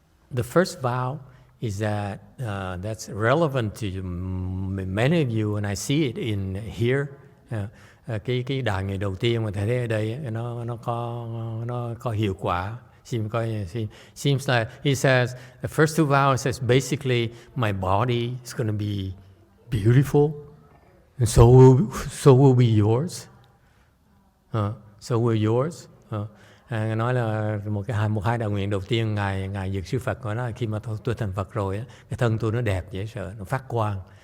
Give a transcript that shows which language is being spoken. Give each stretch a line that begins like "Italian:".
English: The first vow is that that's relevant to many of you, and I see it in here.
Vietnamese: Cái đại nguyện đầu tiên mà thầy thấy ở đây nó có hiệu quả
English: Seems like he says the first two vows says basically my body is going to be beautiful, and so will be yours. So will yours.
Vietnamese: Nói là một hai đạo nguyện đầu tiên ngài Dược Sư Phật nói là khi mà tôi thành Phật rồi, cái thân tôi nó đẹp dễ sợ, nó phát quang.